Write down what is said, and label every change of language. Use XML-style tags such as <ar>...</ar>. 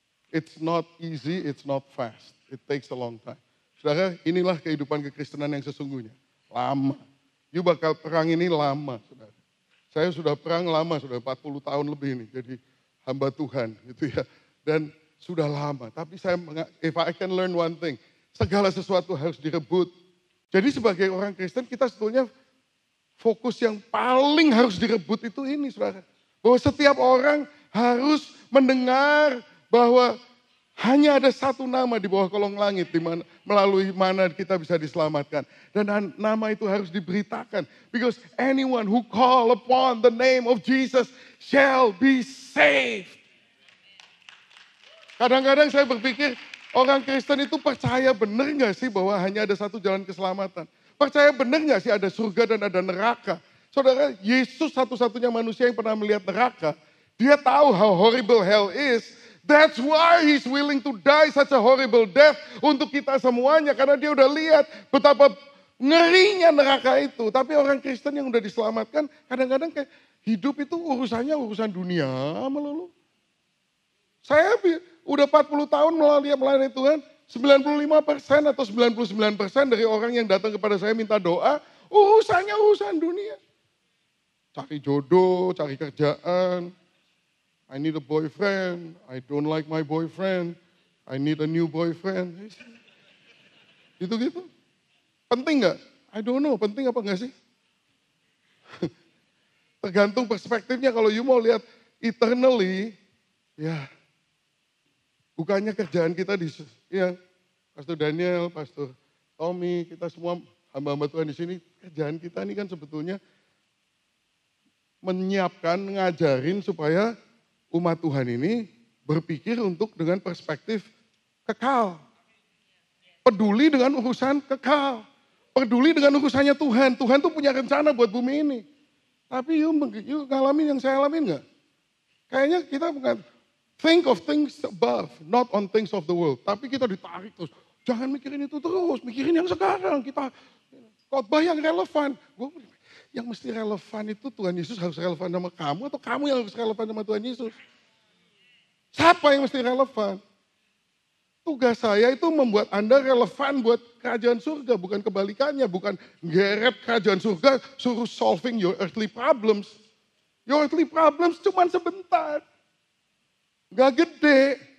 <en>It's not easy, it's not fast. It takes a long time.</en> <id>Saudara, inilah kehidupan kekristenan yang sesungguhnya. Lama. You bakal perang ini lama, saudara. Saya sudah perang lama, sudah 40 tahun lebih ini jadi hamba Tuhan gitu ya. Dan sudah lama, tapi</id> <en>if I can learn one thing,</en> <id>segala sesuatu harus direbut. Jadi sebagai orang Kristen kita sebetulnya fokus yang paling harus direbut itu ini saudara. Bahwa setiap orang harus mendengar bahwa hanya ada satu nama di bawah kolong langit melalui mana kita bisa diselamatkan. Dan nama itu harus diberitakan.</id> <en>Because anyone who call upon the name of Jesus shall be saved.</en> <id>Kadang-kadang saya berpikir orang Kristen itu percaya benar gak sih bahwa hanya ada satu jalan keselamatan? Percaya benar gak sih ada surga dan ada neraka? Saudara, Yesus satu-satunya manusia yang pernah melihat neraka.</id> <en>Dia tahu how horrible hell is. That's why he's willing to die such a horrible death</en> <id>untuk kita semuanya. Karena dia udah lihat betapa ngerinya neraka itu. Tapi orang Kristen yang udah diselamatkan kadang-kadang kayak hidup itu urusan dunia melulu. Saya udah 40 tahun melayani Tuhan. 95% atau 99% dari orang yang datang kepada saya minta doa. Urusan dunia. Cari jodoh, cari kerjaan.</id> <en>I need a boyfriend, I don't like my boyfriend, I need a new boyfriend.</en> <id>Gitu-gitu. Penting gak?</id> <en>I don't know,</en> <id>penting apa enggak sih? Tergantung perspektifnya, kalau you mau lihat eternally, ya bukannya kerjaan kita ya Pastor Daniel, Pastor Tommy, kita semua hamba-hamba Tuhan di sini, kerjaan kita ini kan sebetulnya menyiapkan, ngajarin supaya umat Tuhan ini berpikir untuk dengan perspektif kekal. Peduli dengan urusan kekal. Peduli dengan urusannya Tuhan. Tuhan tuh punya rencana buat bumi ini. Tapi you ngalamin yang saya alamin gak? Kayaknya kita bukan</id> <en>think of things above, not on things of the world.</en> <id>Tapi kita ditarik terus. Jangan mikirin itu terus, mikirin yang sekarang. Kita khotbah yang relevan. Yang mesti relevan itu Tuhan Yesus harus relevan sama kamu atau kamu yang harus relevan sama Tuhan Yesus? Siapa yang mesti relevan? Tugas saya itu membuat Anda relevan buat kerajaan surga, bukan kebalikannya, bukan ngeret kerajaan surga suruh</id> <en>solving your earthly problems.</en> <id>Your earthly problems cuma sebentar. Gak gede.</id>